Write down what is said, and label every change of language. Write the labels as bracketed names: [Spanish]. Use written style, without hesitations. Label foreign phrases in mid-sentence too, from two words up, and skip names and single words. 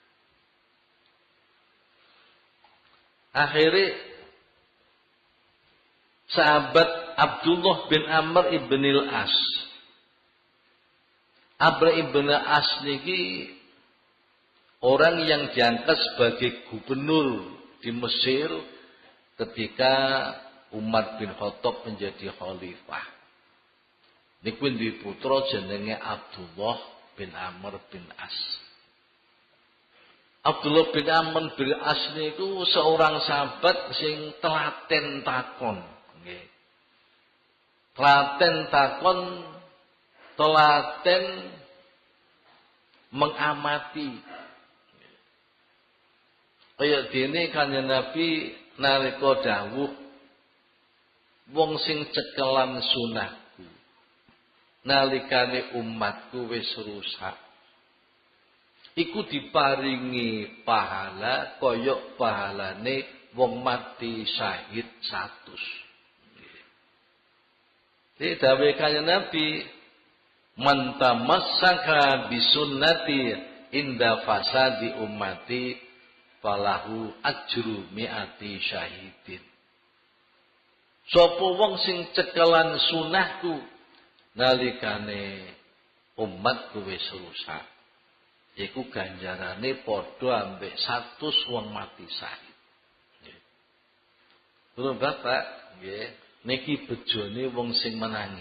[Indonesian] Akhirnya sahabat Abdullah bin Amr ibn al-As. Amr ibn al-As niki orang yang diangkat sebagai gubernur di Mesir ketika Umar bin Khattab menjadi khalifah. [Javanese] Niku duwe putra jenenge Abdullah bin Amr bin As. Abdullah bin Amr bin As niku seorang sahabat sing telaten takon, nggih. Telaten takon, telaten mengamati. Kaya dene Kanjeng Nabi nalika dawuh wong sing cekelan sunahku nalikane umatku wis rusak iku diparingi pahala kaya pahalane wong mati syahid 100. Iki dawuh Kanjeng Nabi [Arabic] من تمسك بسنتي عند فساد أمتي فله أجر مئة شهيد. [Javanese] Sapa wong sing cekelan sunahku nalikane umatku wis rusak iku ganjarane padha ambek 100 wong mati syahid. Nggih. Lho Bapak, nggih, niki bejone wong sing menangi.